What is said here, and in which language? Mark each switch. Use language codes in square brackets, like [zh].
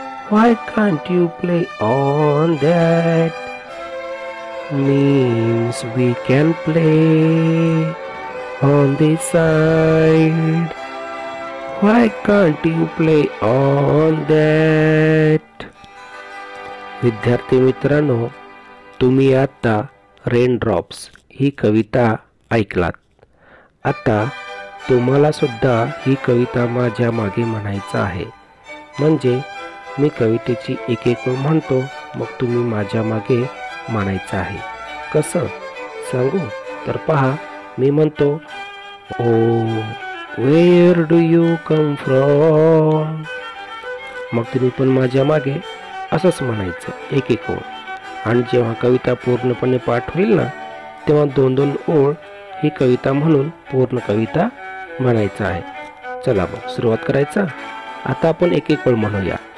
[en] Why can't you play on that? Means we can play on this side. Why can't you play on that? [mr] विद्यार्थी मित्रांनो, तुम्ही आता raindrops ही कविता ऐकलात. आता तुम्हाला सुद्धा ही कविता माझ्या मागे म्हणायचं आहे. म्हणजे मी कवितेची एक एक म्हणतो, मग तुम्ही माझ्या मागे म्हणायचं आहे. कसं सांगू? तर पहा, मी म्हणतो ओ [en] where do you come from. [mr] मग तुम्ही पण माझ्या मागे असंच म्हणायचं एक एक ओळ. आणि जेव्हा कविता पूर्णपणे पाठ होईल ना, तेव्हा 2-2 ओळ ही कविता म्हणून पूर्ण कविता म्हणायचं आहे. चला मग सुरुवात करायचा. आता आपण एक एक ओळ म्हणूया.